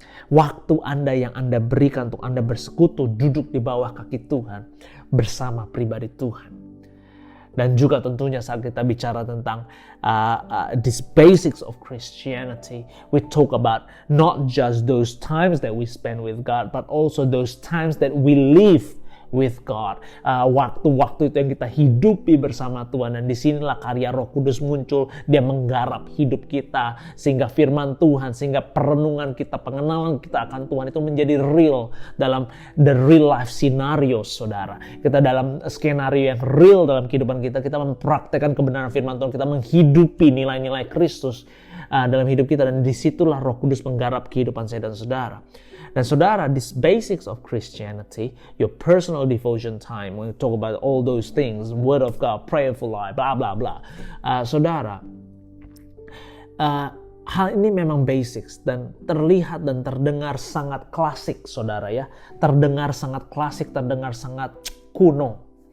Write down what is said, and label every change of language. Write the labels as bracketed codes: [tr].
[id] Waktu Anda yang Anda berikan untuk Anda bersekutu, duduk di bawah kaki Tuhan, bersama pribadi Tuhan. Dan juga tentunya saat kita bicara tentang [en] these basics of Christianity, we talk about not just those times that we spend with God, but also those times that we live with God. [id] Waktu-waktu itu yang kita hidupi bersama Tuhan. Dan disinilah karya Roh Kudus muncul. Dia menggarap hidup kita. Sehingga firman Tuhan, sehingga perenungan kita, pengenalan kita akan Tuhan itu menjadi real dalam [en] the real life scenario, [id] saudara. Kita dalam skenario yang real dalam kehidupan kita. Kita mempraktekkan kebenaran firman Tuhan. Kita menghidupi nilai-nilai Kristus dalam hidup kita. Dan disitulah Roh Kudus menggarap kehidupan saya dan saudara. Dan saudara, [en] these basics of Christianity, your personal devotion time, when you talk about all those things, Word of God, prayerful life, blah blah blah. [id] Saudara, hal ini memang basics dan terlihat dan terdengar sangat klasik, saudara ya. Terdengar sangat klasik, terdengar sangat kuno.